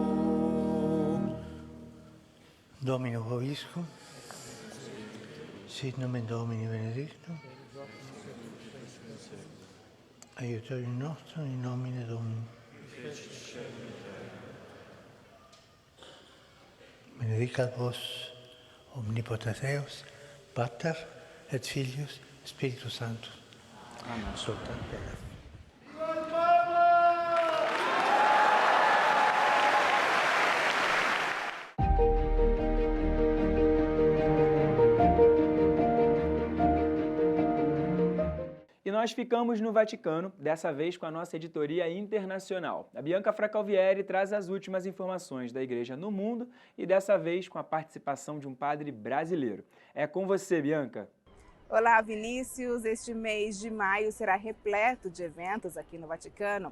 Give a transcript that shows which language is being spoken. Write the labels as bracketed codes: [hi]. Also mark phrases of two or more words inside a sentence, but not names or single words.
[la] Domino Vobiscum, sit nomen Domini benedictum, aiutorium nostrum in nomine Domini. Benedicat vos omnipotens Deus, Pater et Filius, Spiritus Sanctus. [it] Amen. Soltanto. [pt] E nós ficamos no Vaticano, dessa vez com a nossa editoria internacional. A Bianca Fracalvieri traz as últimas informações da Igreja no mundo e dessa vez com a participação de um padre brasileiro. É com você, Bianca. Olá, Vinícius. Este mês de maio será repleto de eventos aqui no Vaticano.